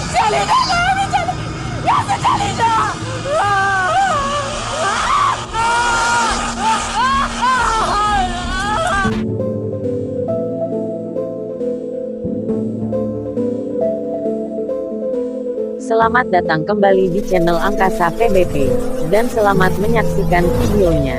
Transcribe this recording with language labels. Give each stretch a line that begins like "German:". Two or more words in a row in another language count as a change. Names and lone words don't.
Hindi: चली जा, मैं नहीं चली, यहाँ से चली जा।
Indonesian: Selamat datang kembali di channel Angkasa PBP, dan selamat menyaksikan videonya.